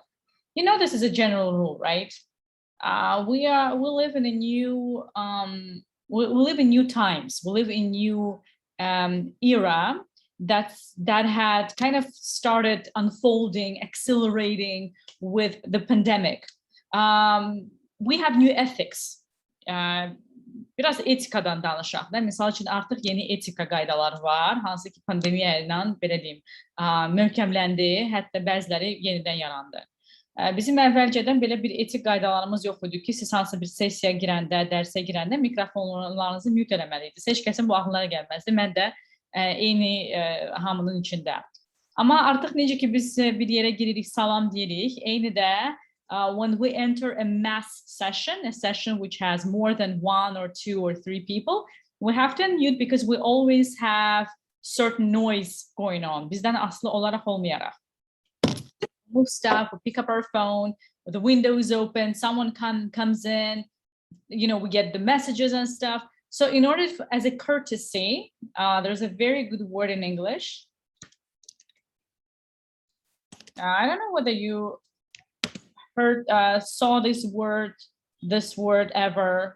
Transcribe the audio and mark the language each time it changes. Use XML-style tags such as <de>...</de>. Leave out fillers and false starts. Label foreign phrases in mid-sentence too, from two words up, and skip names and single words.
<en>You know, this is a general rule, right? We live in a new we live in new times. We live in new era that had kind of started unfolding, accelerating with the pandemic. We have new ethics.</en> <az>Biraz etikadan danışaq da. Misal üçün artıq yeni etika qaydalar var, hansı ki pandemiya ilə belə deyim, möhkəmləndi, hətta bəziləri yenidən yarandı. Bizim əvvəlcədən belə bir etik qaydalarımız yox idi ki, siz hansı bir sessiyaya girəndə, dərsə girəndə mikrofonlarınızı mute eləməliydiniz. Heç kəsin bu ağlına gəlməzdi. Mən də eyni hamının içində. Amma artıq necə ki biz bir yerə giririk, salam deyirik, eyni də</az> <en>when we enter a mass session, a session which has more than 1 or 2 or 3 people, we have to unmute because we always have certain noise going on.</en> <az>Bizdən aslı olaraq olmayaraq.</az> <en>Move stuff, we pick up our phone, the window is open, someone comes in, you know, we get the messages and stuff. So in order, as a courtesy, there's a very good word in English. I don't know whether you saw this word ever.</en>